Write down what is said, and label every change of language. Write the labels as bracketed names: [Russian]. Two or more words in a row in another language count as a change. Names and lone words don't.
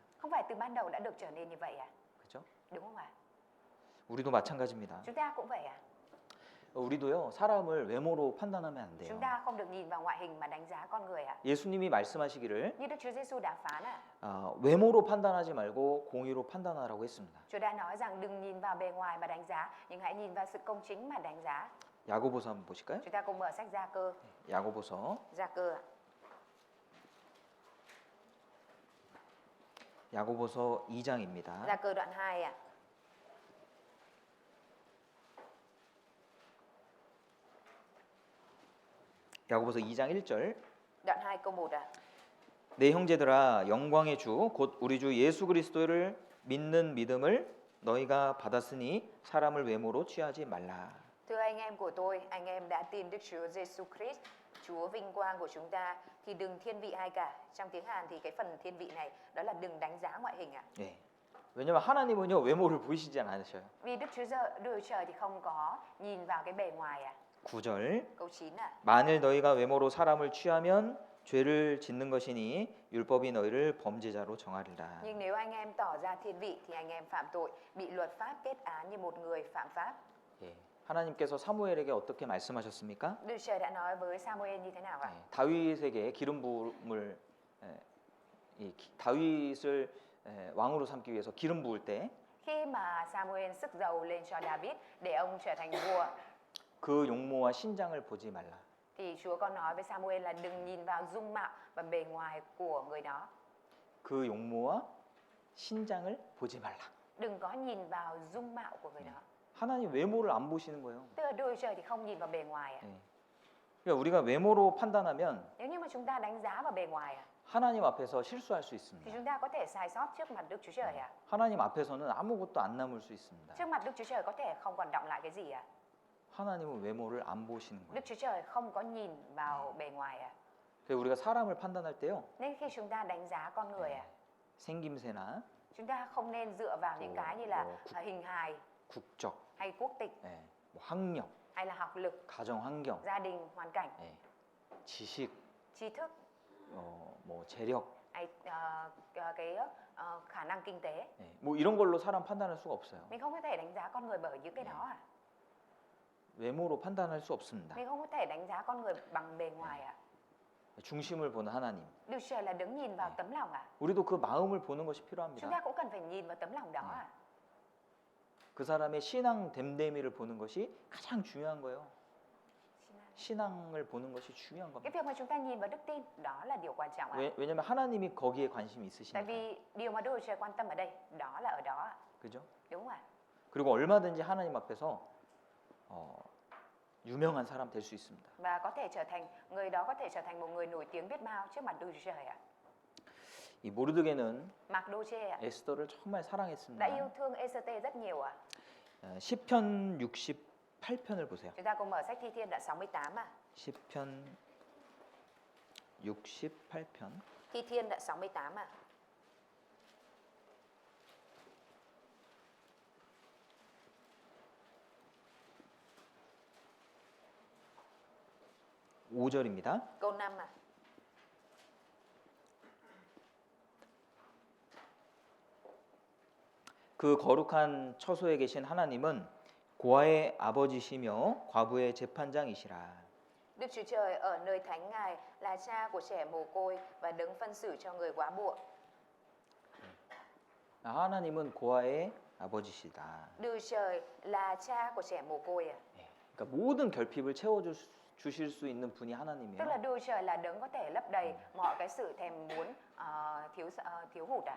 [Vietnamese] Không phải từ ban đầu đã được trở nên như vậy à? [Korean] 그렇죠? [Vietnamese] Đúng không ạ? [Korean] 우리도 마찬가지입니다. [Vietnamese] Chúng ta cũng vậy à? [Korean] 우리도요 사람을 외모로 판단하면 안 돼요. [Vietnamese] Chúng ta không được nhìn vào ngoại hình mà đánh giá con người ạ. [Korean] 예수님이 말씀하시기를 [Vietnamese] Như Đức Chúa Giêsu đã phán ạ. [Korean] 외모로 판단하지 말고 공의로 판단하라고 했습니다. [Vietnamese] Chúa đã nói rằng đừng nhìn vào bề ngoài mà đánh giá, nhưng hãy nhìn vào sự công chính mà đánh giá. [Korean] 야고보서 한번 보실까요? [Vietnamese] Chúng ta cùng mở sách Gia Cơ. [Korean] 야고보서 [Vietnamese] Gia Cơ ạ. [Korean] 야고보서 2장입니다. [Vietnamese] Gia Cơ đoạn 2 ạ. [Korean] 야고보서 2장 1절 [Vietnamese] Đoạn 2 câu 1 ạ. [Korean] 내 형제들아 영광의 주 곧 우리 주 예수 그리스도를 믿는 믿음을 너희가 받았으니 사람을 외모로 취하지 말라. [Vietnamese] Thưa anh em của tôi, anh em đã tin Đức Chúa Giêsu Christ, Chúa vinh quang của chúng ta, thì đừng thiên vị ai cả. Trong tiếng Hàn thì cái phần thiên vị này đó là đừng đánh giá ngoại hình ạ. [Korean] 예. 왜냐면 하나님은요 외모를 보이시지 않으셔요. [Vietnamese] Vì Đức Trời thì không có nhìn vào cái bề ngoài ạ. [Korean] 9절 [Vietnamese] Câu 9 ạ. [Korean] 만일 너희가 외모로 사람을 취하면 죄를 짓는 것이니 율법이 너희를 범죄자로 정하리라. [Vietnamese] Nhưng nếu anh em tỏ ra thiên vị thì anh em phạm tội, bị luật pháp kết án như một người phạm pháp. [Korean] 예. 하나님께서 사무엘에게 어떻게 말씀하셨습니까? [Vietnamese] Đức Trời đã nói với Samuel như thế nào ạ? [Korean] 예, 다윗에게 기름 부음을 다윗을 왕으로 삼기 위해서 기름 부을 때 [Vietnamese] Khi mà Samuel sức dầu lên cho David để ông trở thành vua, [Korean] 그 용모와 신장을 보지 말라. [Vietnamese] thì Chúa có nói với Samuel là đừng nhìn vào dung mạo và bề ngoài của người đó. [Korean] 그 용모와 신장을 보지 말라. [Vietnamese] Đừng có nhìn vào dung mạo của người đó. [Korean] 하나님 외모를 안 보시는 거예요. [Vietnamese] Tức là Đức Trời thì không nhìn vào bề ngoài ạ. [Korean] 예. 그러니까 우리가 외모로 판단하면 [Vietnamese] Nếu như mà chúng ta đánh giá vào bề ngoài ạ, [Korean] 하나님 앞에서 실수할 수 [Vietnamese] thì [Korean] 있습니다. [Vietnamese] chúng ta có thể sai sót trước mặt Đức Chúa Trời ạ. [Korean] 하나님 앞에서는 아무것도 안 남을 수 있습니다. [Vietnamese] Trước mặt Đức Chúa Trời có thể không còn đọng lại cái gì ạ. [Korean] 하나님은 외모를 안 보시는 거예요. [Vietnamese] Đức Chúa Trời không có nhìn vào bề ngoài ạ. [Korean] 그래서 우리가 사람을 판단할 때요. [Vietnamese] Nên khi chúng ta đánh giá con người ạ, [Korean] 생김새나 [Vietnamese] chúng ta không nên dựa vào những cái như là hình hài [Korean] 국적, [Vietnamese] hay quốc tịch [Korean] 예, 뭐 학력, [Vietnamese] hay là học lực, [Korean] 가정 환경, [Vietnamese] gia đình, hoàn cảnh, [Korean] 예, 지식, [Vietnamese] tri thức [Korean] 뭐 재력, [Vietnamese] hay khả năng kinh tế. [Korean] 예, 뭐 이런 걸로 사람 판단할 수가 없어요. [Vietnamese] Mình không có thể đánh giá con người bởi những cái đó ạ. [Korean] 외모로 판단할 수 없습니다. [Vietnamese] Mình không có thể đánh giá con người bằng bề ngoài ạ. [Korean] 중심을 보는 하나님. [Vietnamese] Đức Trời là đứng nhìn vào tấm lòng ạ. [Korean] 우리도 그 마음을 보는 것이 [Vietnamese] Chúng [Korean] 필요합니다. [Vietnamese] ta cũng cần phải nhìn vào tấm lòng đó ạ. [Korean] 그 사람의 신앙 됨됨이를 보는 것이 가장 중요한 거예요. 신앙을 보는 것이 중요한 [Vietnamese] Cái [Korean] 겁니다. [Vietnamese] việc mà chúng ta nhìn vào đức tin đó là điều quan trọng ạ. [Korean] 왜냐면 하나님이 거기에 관심이 [Vietnamese] Tại [Korean] 있으시니까. [Vietnamese] vì điều mà Đức Trời quan tâm ở đây đó là ở đó ạ. [Korean] 그죠? [Vietnamese] Đúng không ạ? [Korean] 그리고 얼마든지 하나님 앞에서 유명한 사람 될 수 있습니다. [Vietnamese] Và có thể trở thành người đó có thể trở thành một người nổi tiếng biết bao trước mặt Đức Trời ạ. [Korean] 이 모르드게는 [Vietnamese] Mardochê ạ [Korean] 에스더를 정말 [Vietnamese] đã [Korean] 사랑했습니다. [Vietnamese] yêu thương Ê-sê-tê rất nhiều ạ. [Korean] 시편 68편을 보세요. [Vietnamese] Chúng ta cùng mở sách Thi Thiên đoạn 68 ạ. [Korean] 시편 68편 [Vietnamese] Thi Thiên đoạn 68 ạ. [Korean] 5절입니다. [Vietnamese] Câu 5 ạ. [Korean] 그 거룩한 처소에 계신 하나님은 고아의 아버지시며 과부의 재판장이시라. [Vietnamese] Đức Chúa Trời ở nơi thánh Ngài là cha của trẻ mồ côi và đấng phân xử cho người quá buộc. [Korean] 하나님은 고아의 아버지시다. [Vietnamese] Đức Trời là cha của trẻ mồ côi ạ. [Korean] 그러니까 모든 결핍을 채워주실 수 있는 분이 [Vietnamese] Tức là [Korean] 하나님이에요. [Vietnamese] Đức Trời là đấng có thể lấp đầy mọi cái sự thèm muốn thiếu hụt ạ.